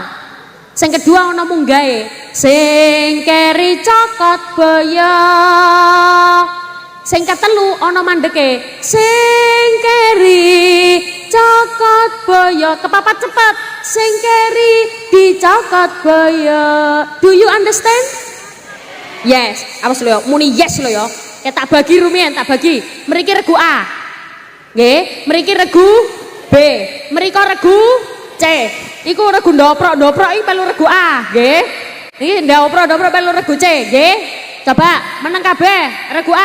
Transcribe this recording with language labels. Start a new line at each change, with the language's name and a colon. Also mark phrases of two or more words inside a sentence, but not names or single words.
Javanese: Sing kedua ono munggahe. Sing keri cokot boyo. Sing ketelu ono mandeke. Sing keri cokot boyo. Kepapat cepet. Sing keri dicokot boyo.
English: Do you understand? Yes.
Javanese: Awas lho, muni yes lho ya. Tak bagi rumiyin, tak bagi. Mriki regu A. Nggih, mriki regu B. Mriko regu C. Iku regu ndoprok iki melu regu A, nggih. Iki ndoprok melu regu C, nggih. Coba meneng kabeh regu A.